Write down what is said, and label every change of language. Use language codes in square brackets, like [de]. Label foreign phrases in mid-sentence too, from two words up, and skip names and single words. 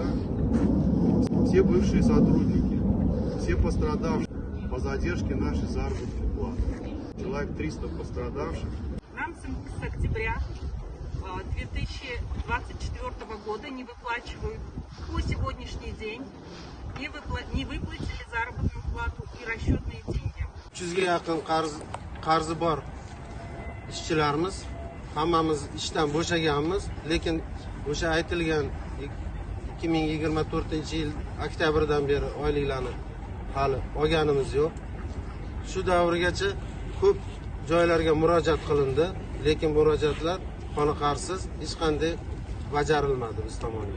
[ru] Все бывшие сотрудники, все пострадавшие по задержке нашей заработной платы. Человек 300 пострадавших. Нам с октября 2024 года не выплачивают по сегодняшний день, не выплатили заработную плату и расчетные деньги. [uz] 300 ga yaqin qarzi bor ishchilarimiz, hammamiz ishdan bo'shaganmiz, lekin o'sha aytilgan 2024-yil oktyabrdan beri oyliklarni hali olganimiz yo'q. Shu davrgacha ko'p joylarga murojaat qilindi, lekin murojaatlar qoniqarsiz, hech qanday bajarilmadi biz tomonidan.